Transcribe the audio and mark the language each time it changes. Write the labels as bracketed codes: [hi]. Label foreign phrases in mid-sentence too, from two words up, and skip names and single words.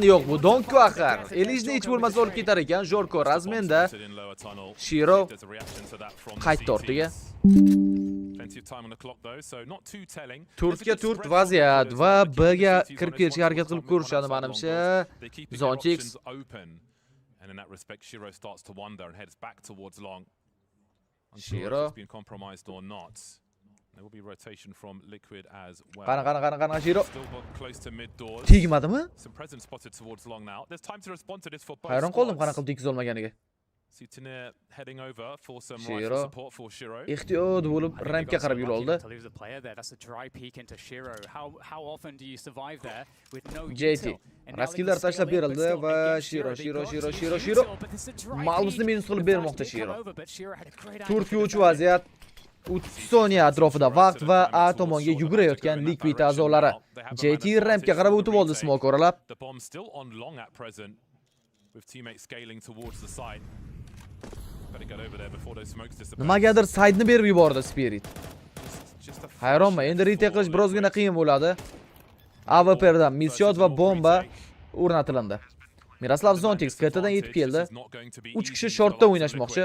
[uz] Yo'q, bu Donk axir. Elishni hech bo'lmasa olib ketar ekan. Jorko razmenda. Shiro qaytdi ortiga. 4ga 4 vaziyat va B'ga kirib kelishga harakat qilib ko'rishadi menimcha. [en] Zontix and in that respect Shiro starts to wonder and heads back towards long. Shiro has been compromised or not. There will be rotation from Liquid as well. [uz] Qana Shiro. [en] Still close to mid doors. [uz] Tegmadimi? [en] Some presence spotted towards long now. There's time to respond to this for both. [uz] Hayron qoldim qana qilib tekiz olmaganiga. [en] Sutinir heading over for some rifle support for Shiro. [uz] Ehtiyot bo'lib rampga qarab yo'l oldi. JT raskillar tashlab berildi va Shiro Malmusni minus qilib bermoqda Shiro. 4ga 3 vaziyat. 30 soniya atrofida vaqt va A tomonga yugurayotgan Liquid a'zolari. JT rampga qarab o'tib oldi smoke oralab. [en] The bomb still on long at present with teammates scaling towards the side. [uz] Nimagadir side'ni berib yubordi Spirit. Hayronman, endi retake qilish birozgina qiyin bo'ladi. AWP'dan misshot va bomba o'rnatilindi. Miroslav Zontix KTdan yetib keldi. 3 kishi shortda o'ynashmoqchi.